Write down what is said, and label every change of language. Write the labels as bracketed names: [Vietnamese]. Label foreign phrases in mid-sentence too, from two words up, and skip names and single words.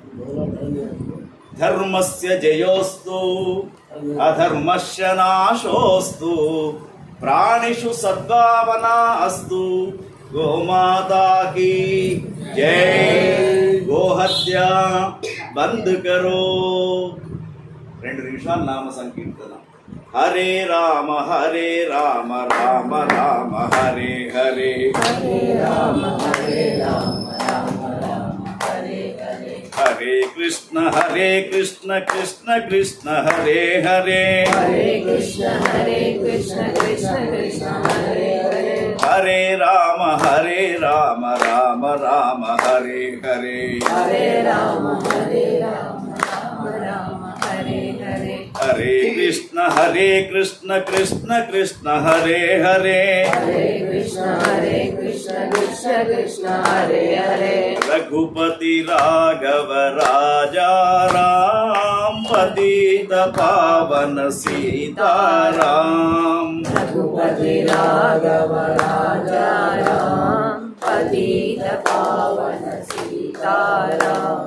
[Sanskrit] ధర్మస్య జయోస్తు అధర్మస్య నాశోస్తు ప్రాణిషు సద్భావనా అస్తు. [Hindi] गोमाता की जय. गोहत्या बंद करो. [Telugu] 2 నిమిషాలు నామ సంకీర్తన. [Sanskrit] హరే రామ రామ రామ హరే హరే, హరే రామ రామ హరే కృష్ణ కృష్ణ కృష్ణ హరే హరే, హరే కృష్ణ కృష్ణ కృష్ణ హరే హరే, హరే రామ రామ రామ హరే హరే, హరే రామ రామ హరే హరే, హరే కృష్ణ కృష్ణ కృష్ణ హరే హరే హరే కృష్ణ కృష్ణ కృష్ణ హరే హరే [Hindi] रघुपति राघव राजा राम पतित पावन सीताराम रघुपति राघव राजा राम पतित पावन सीताराम